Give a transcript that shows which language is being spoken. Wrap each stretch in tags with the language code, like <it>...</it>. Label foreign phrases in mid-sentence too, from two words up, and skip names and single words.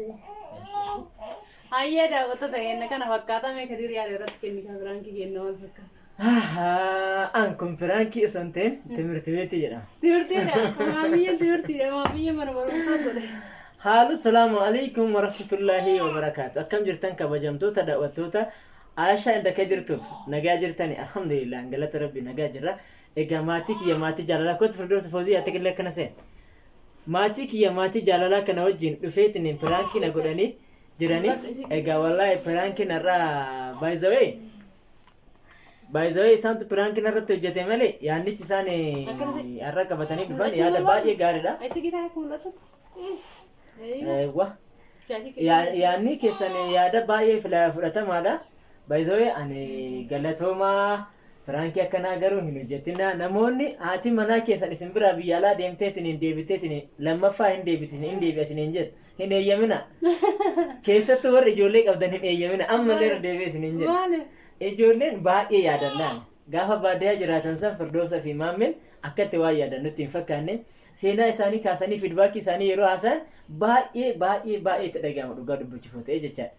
<om>hayyee daawwattoota keenya kana fakkaatame kadir yaada irratti kennikaa biraanki kenna wal fakkaata an kun biraanki osoo hin ta'in timirti beetii jedhama timirtiidha maamiyya mana barumsaa godhe haalu</om> <ar>السلام عليكم ورحمة الله وبركاته</ar> <om>akkam jirtan kabajamtoota daawwattoota Aisha inda ka jirtuuf nagaa jirtani alhamdulillah galata rabbi nagaa jirra egaa maatii kiyya maatii jaalalaa kootu firdoosa foozii yaa taqilee akkana seen maatii kiyya maatii jaalalaa kana wajjin dhufeetiin piraanki na godhanii jiranii egaa wallahi piraanki narraa</om> <en>by the way</en> <om>isaantu piraanki narratti hojjete malee yaannichi isaan har'a qabatanii dhufan yaada baay'ee gaariidha yaanni keessan yaada baay'ee fudhatamaadha by</om> <en>the way</en> <om>ani galatoomaa piraanki akkanaa garuu hin hojjetina namoonni haati manaa keessan isin biraa biyya alaa deemteetiin hin deebiteetiin lammaffaa hin deebi'asin hin jettu hin eeyyamina keessattuu warri ijoollee qabdan hin eeyyamina ammallee irra deebi'e isin hin jedhu ijoolleen baay'ee yaadannaan gaafa baadiyyaa jiraatan san firdoosa fi maammin akkatti waan yaadan nutti hin fakkaanne seenaa isaanii kaasanii fiidbaakii isaanii yeroo haasa'an baay'ee itti dhaga'ama dhugaa dubbachuuf ta'e jechaadha.</om>